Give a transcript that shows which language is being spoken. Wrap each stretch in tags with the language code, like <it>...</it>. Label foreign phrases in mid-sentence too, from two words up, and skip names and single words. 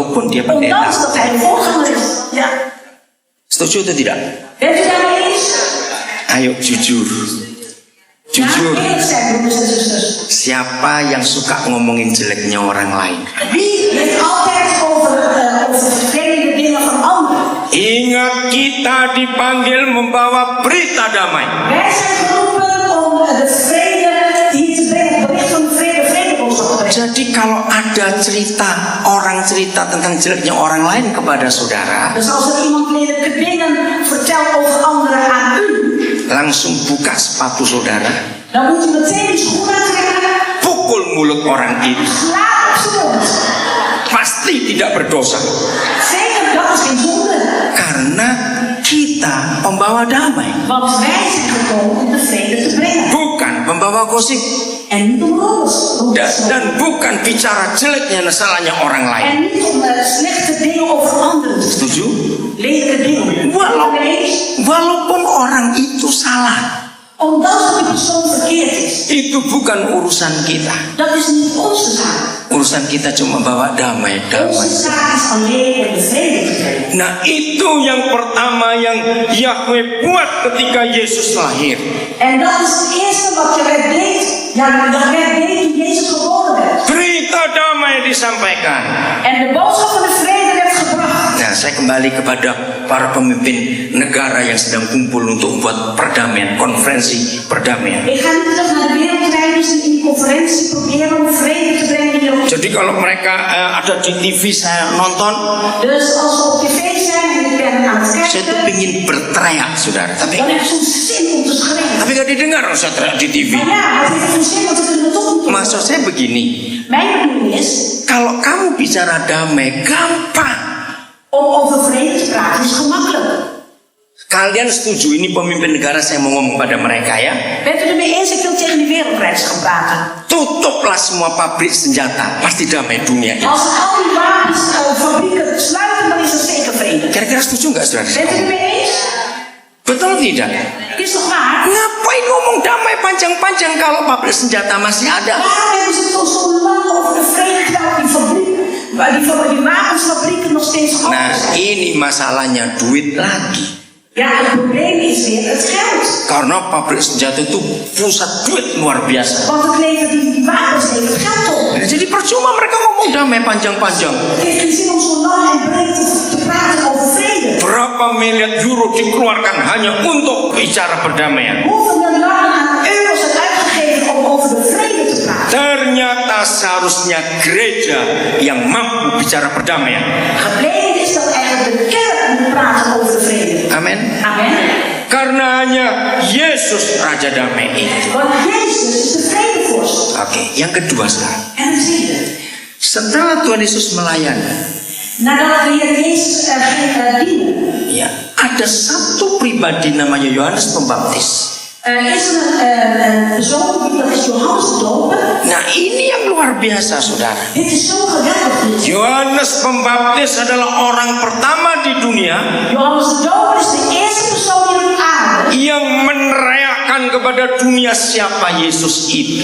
<id>dia pendeta.</id> <nl>Ondanks dat hij een voorganger is. Ja.</nl> <id>Setuju atau tidak?</id> <nl>Bent u daarmee eens?</nl> <id>Ayo jujur.</id> <nl>Ja,</nl> <id>Jujur.</id> <nl>eerlijk zijn, broeders en zusters.</nl> <id>Siapa yang suka ngomongin jeleknya orang lain?</id> <nl>Wie heeft altijd over vervelende dingen van anderen?</nl> <id>Ingat, kita dipanggil membawa berita damai.</id> <nl>Wij zijn geroepen om de vrede hier te brengen, het bericht van de vredeboodschap te brengen.</nl> <id>Jadi kalau ada orang cerita tentang jeleknya orang lain kepada saudara,</id> <nl>Dus als er iemand lelijke dingen vertelt over anderen aan u,</nl> <id>langsung buka sepatu saudara,</id> <nl>dan moet u meteen uw schoenen aantrekken,</nl> <id>pukul mulut orang itu.</id> <nl>sla op zijn mond.</nl> <id>Pasti tidak berdosa.</id> <nl>Zeker, dat is geen zonde.</nl> <id>Karena kita pembawa damai,</id> <nl>Want wij zijn gekomen om de vrede te brengen.</nl> <id>bukan pembawa gosip.</id> <nl>En niet om roddels.</nl> <id>Dan bukan bicara jeleknya salahnya orang lain.</id> <nl>En niet om slechte dingen over anderen.</nl> <id>Setuju?</id> <nl>Lelijke dingen.</nl> <id>Walaupun orang itu salah,</id> <nl>Omdat die persoon verkeerd is.</nl> <id>itu bukan urusan kita.</id> <nl>Dat is niet onze zaak.</nl> <id>Urusan kita cuma bawa damai.</id> <nl>Onze zaak is alleen om de vrede te brengen.</nl> <id>Nah, itu yang pertama yang Yahweh buat ketika Yesus lahir.</id> <nl>En dat is het eerste wat je deed. Ja, dat werd deed toen Jezus geboren werd.</nl> <id>Berita damai disampaikan.</id> <nl>En de boodschap van de vrede werd gebracht.</nl> <id>Nah, saya kembali kepada para pemimpin negara yang sedang kumpul untuk membuat perdamaian, konferensi perdamaian.</id> <nl>Ik ga nu terug naar de wereldleiders die in die conferentie proberen om vrede te brengen in Europa.</nl> <id>Jadi kalau mereka ada di TV saya nonton,</id> <nl>Dus als we op tv zijn en ik ben aan het</nl> <id>saya tuh</id> <nl>kijken,</nl> <id>ingin berteriak, saudara.</id> <nl>dan heb ik soms zin om te schreeuwen.</nl> <id>Tapi gak didengar kalau saya teriak di TV.</id> <nl>Maar ja, het heeft geen zin, want we kunnen het toch niet doen.</nl> <id>Maksud saya begini,</id> <nl>Mijn bedoeling is,</nl> <id>kalau kamu bicara damai, gampang.</id> <nl>om over vrede te praten is gemakkelijk.</nl> <id>Kalian setuju ini pemimpin negara, saya mau ngomong pada mereka ya.</id> <nl>Bent u ermee eens? Ik wil tegen de wereldreis gaan praten.</nl> <id>Tutuplah semua pabrik senjata, pasti damai dunia ini.</id> <nl>Als al die wapensfabrieken sluiten, dan is er zeker vrede.</nl> <id>Kira-kira setuju nggak, saudara?</id> <nl>Bent u ermee eens?</nl> <id>Betul tidak?</id> <nl>Is toch waar?</nl> <id>Ngapain ngomong damai panjang-panjang kalau pabrik senjata masih ada?</id> <nl>Waarom hebben ze het toch zo lang over de vrede terwijl die fabrieken, die wapensfabrieken nog steeds groot</nl> <id>Nah,</id> <nl>zijn?</nl> <id>ini masalahnya duit lagi.</id> <nl>Ja, het probleem is weer het geld.</nl> <id>Karena pabrik senjata itu pusat duit luar biasa.</id> <nl>Want het levert die wapens levert geld op.</nl> <id>Jadi percuma mereka ngomong damai panjang-panjang.</id> <nl>Het heeft geen zin om zo lang en breed te praten over vrede.</nl> <id>Berapa miliar euro dikeluarkan hanya untuk bicara perdamaian?</id> <nl>Hoeveel miljarden aan euro's zijn uitgegeven om over de vrede te praten?</nl> <id>Ternyata seharusnya gereja yang mampu bicara perdamaian.</id> <nl>Gebleken is dat eigenlijk de kerk moet praten over de vrede.</nl> <id>Amin.</id> <nl>Amen.</nl> <id>Karena hanya Yesus Raja Damai itu.</id> <nl>Want Jezus is de vredevorst.</nl> <id>Oke, yang kedua sekarang.</id> <nl>En het tweede.</nl> <id>Setelah Tuhan Yesus melayani,</id> <nl>Nadat de Heer Jezus ging dienen,</nl> <id>ya, ada satu pribadi namanya Yohanes Pembaptis.</id> <nl>is er een persoon, dat is Johannes de Doper.</nl> <id>Nah, ini yang luar biasa, saudara.</id> <nl>Dit is zo geweldig.</nl> <id>Yohanes Pembaptis adalah orang pertama di dunia</id> <nl>Johannes de Doper is de eerste persoon hier op aarde</nl> <id>yang meneriakkan kepada dunia siapa Yesus itu.</id>